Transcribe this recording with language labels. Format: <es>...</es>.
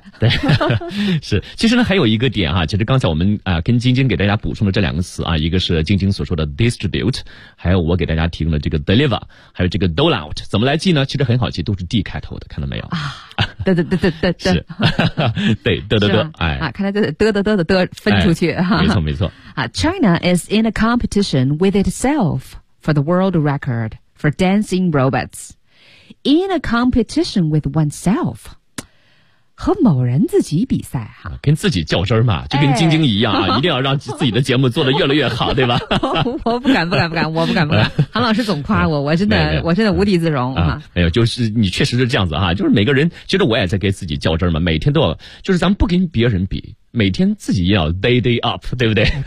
<zh>对是其实呢还有一个点啊其实刚才我们跟晶晶给大家补充的这两个词啊一个是晶晶所说的 distribute 还有我给大家提供的这个 deliver 还有这个 dole out 怎么来记呢其实很好记都是 D 开头的看到没有啊得得得得得是对得得得哎啊看来就得得得得得分出去、哎、没错没错</zh> <en>啊 China is in a competition with itself for the world record for dancing robots in a competition with oneself</en> <zh>和某人自己比赛哈、跟自己较真嘛就跟晶晶一样啊、哎、一定要让自己的节目做得越来越好对吧我不敢不敢不敢我不敢不敢韩老师总夸我我真的我真的无地自容、没有就是你确实是这样子哈就是每个人其实我也在给自己较真嘛每天都要就是咱们不跟别人比每天自己要 day day up 对不对</zh>